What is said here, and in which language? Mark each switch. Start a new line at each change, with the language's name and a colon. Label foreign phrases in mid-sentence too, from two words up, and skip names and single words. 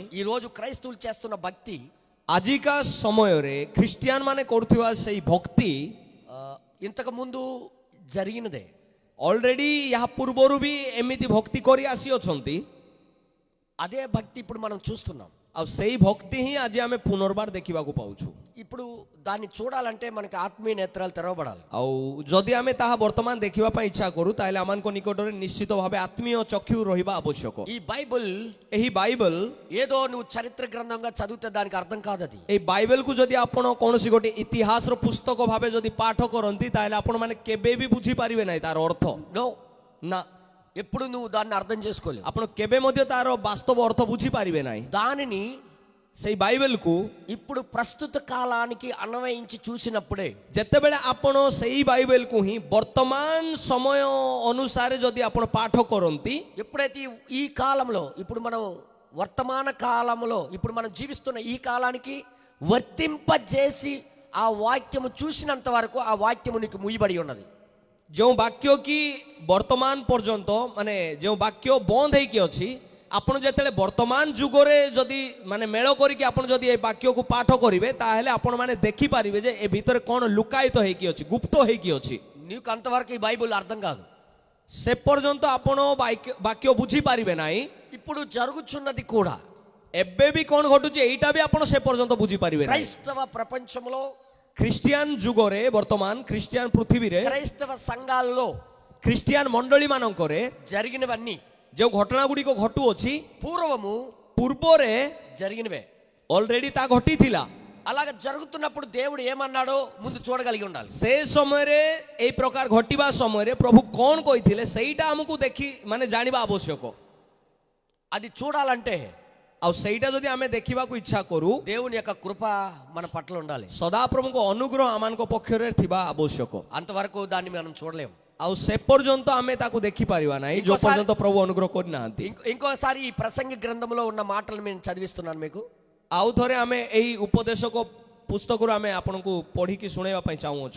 Telugu: ఈ రోజు క్రైస్తవులు చేస్తున్న భక్తి
Odia: ଆଜିକା ସମୟରେ ଖ୍ରୀଷ୍ଟିଆନ ମାନେ କରୁଥିବା ସେଇ ଭକ୍ତି
Telugu: ఇంతకు ముందు జరిగినదే.
Odia: ଅଲରେଡି ଏହା ପୂର୍ବରୁ ବି ଏମିତି ଭକ୍ତି କରି ଆସିଅଛନ୍ତି।
Telugu: అదే భక్తి ఇప్పుడు మనం చూస్తున్నాం.
Odia: ଆଉ ସେଇ ଭକ୍ତି ହିଁ ଆଜି ଆମେ ପୁନର୍ବାର ଦେଖିବାକୁ ପାଉଛୁ।
Telugu: ఇప్పుడు దాన్ని చూడాలంటే మనకి ఆత్మీయ నేత్రాలు తెరవబడాలి.
Odia: ଆଉ ଯଦି ଆମେ ତାହା ବର୍ତ୍ତମାନ ଦେଖିବା ପାଇଁ ଇଚ୍ଛା କରୁ ତାହେଲେ ଆମମାନଙ୍କ ନିକଟରେ ନିଶ୍ଚିତ ଭାବେ ଆତ୍ମୀୟ ଚକ୍ଷୁ ରହିବା ଆବଶ୍ୟକ।
Telugu: ఈ బైబిల్
Odia: ଏହି ବାଇବେଲ,
Telugu: ఏదో నువ్వు చరిత్ర గ్రంథంగా చదివితే దానికి అర్థం కాదు. అది
Odia: ଏଇ ବାଇବେଲକୁ ଯଦି ଆପଣ କୌଣସି ଗୋଟେ ଇତିହାସର ପୁସ୍ତକ ଭାବେ ଯଦି ପାଠ କରନ୍ତି ତାହେଲେ ଆପଣମାନେ କେବେ ବି ବୁଝିପାରିବେ ନାହିଁ ତାର ଅର୍ଥ।
Telugu: నో,
Odia: ନା,
Telugu: ఎప్పుడు నువ్వు దాన్ని అర్థం చేసుకోలేవు.
Odia: ଆପଣ କେବେ ମଧ୍ୟ ତାର ବାସ୍ତବ ଅର୍ଥ ବୁଝିପାରିବେ ନାହିଁ।
Telugu: దానిని
Odia: ସେଇ ବାଇବେଲକୁ
Telugu: ఇప్పుడు ప్రస్తుత కాలానికి అన్వయించి చూసినప్పుడే
Odia: ଯେତେବେଳେ ଆପଣ ସେଇ ବାଇବେଲକୁ ହିଁ ବର୍ତ୍ତମାନ ସମୟ ଅନୁସାରେ ଯଦି ଆପଣ ପାଠ କରନ୍ତି,
Telugu: ఎప్పుడైతే ఈ కాలంలో, ఇప్పుడు మనం వర్తమాన కాలంలో, ఇప్పుడు మనం జీవిస్తున్న ఈ కాలానికి వర్తింపజేసి ఆ వాక్యము చూసినంత వరకు ఆ వాక్యము నీకు ముయ్యబడి ఉన్నది.
Odia: ଯେଉଁ ବାକ୍ୟ କି ବର୍ତ୍ତମାନ ପର୍ଯ୍ୟନ୍ତ, ମାନେ ଯେଉଁ ବାକ୍ୟ ବନ୍ଦ ହେଇକି ଅଛି, ଆପଣ ଯେତେବେଳେ ବର୍ତ୍ତମାନ ଯୁଗରେ ଯଦି ମାନେ ମେଳ କରିକି ଆପଣ ଯଦି ଏ ବାକ୍ୟକୁ ପାଠ କରିବେ ତାହେଲେ ଆପଣମାନେ ଦେଖିପାରିବେ ଯେ ଏ ଭିତରେ କ'ଣ ଲୁକାୟିତ ହେଇକି ଅଛି, ଗୁପ୍ତ ହେଇକି ଅଛି।
Telugu: నీకు అంతవరకు ఈ బైబిల్ అర్థం కాదు.
Odia: ସେ ପର୍ଯ୍ୟନ୍ତ ଆପଣ ବାକ୍ୟ ବୁଝିପାରିବେ ନାହିଁ।
Telugu: ఇప్పుడు జరుగుచున్నది కూడా
Odia: ଏବେ ବି କ'ଣ ଘଟୁଛି ଏଇଟା ବି ଆପଣ ସେ ପର୍ଯ୍ୟନ୍ତ ବୁଝିପାରିବେ ନାହିଁ।
Telugu: క్రైస్తవ ప్రపంచంలో,
Odia: ଖ୍ରୀଷ୍ଟିଆନ ଯୁଗରେ, ବର୍ତ୍ତମାନ ଖ୍ରୀଷ୍ଟିଆନ ପୃଥିବୀରେ,
Telugu: క్రైస్తవ సంఘాల్లో
Odia: ଖ୍ରୀଷ୍ଟିଆନ ମଣ୍ଡଳୀ ମାନଙ୍କରେ
Telugu: జరిగినవన్నీ
Odia: ଯେଉଁ ଘଟଣା ଗୁଡ଼ିକ ଘଟୁଅଛି
Telugu: పూర్వము
Odia: ପୂର୍ବରେ
Telugu: జరిగినవే.
Odia: ଅଲରେଡି ତା ଘଟିଥିଲା।
Telugu: అలాగ జరుగుతున్నప్పుడు దేవుడు ఏమన్నాడో ముందు చూడగలిగి ఉండాలి.
Odia: ସେ ସମୟରେ ଏଇ ପ୍ରକାର ଘଟିବା ସମୟରେ ପ୍ରଭୁ କ'ଣ କହିଥିଲେ ସେଇଟା ଆମକୁ ଦେଖି ମାନେ ଜାଣିବା ଆବଶ୍ୟକ।
Telugu: అది చూడాలంటే
Odia: ଆଉ ସେଇଟା ଯଦି ଆମେ ଦେଖିବାକୁ ଇଚ୍ଛା କରୁ,
Telugu: దేవుని యొక్క కృప మన పట్ల ఉండాలి.
Odia: ସଦାପ୍ରଭୁଙ୍କ ଅନୁଗ୍ରହ ଆମମାନଙ୍କ ପକ୍ଷରେ ଥିବା ଆବଶ୍ୟକ।
Telugu: అంతవరకు దాన్ని మనం చూడలేము.
Odia: ଆଉ ସେ ପର୍ଯ୍ୟନ୍ତ ଆମେ ତାକୁ ଦେଖିପାରିବା ନାହିଁ ଯେଉଁ ପର୍ଯ୍ୟନ୍ତ ପ୍ରଭୁ ଅନୁଗ୍ରହ କରିନାହାନ୍ତି।
Telugu: ఇంకోసారి ఈ ప్రసంగి గ్రంథంలో ఉన్న మాటలు నేను చదివిస్తున్నాను మీకు.
Odia: ଆଉ ଥରେ ଆମେ ଏହି ଉପଦେଶକ ପୁସ୍ତକରୁ ଆମେ ଆପଣଙ୍କୁ ପଢିକି ଶୁଣେଇବା ପାଇଁ ଚାହୁଁଅଛୁ।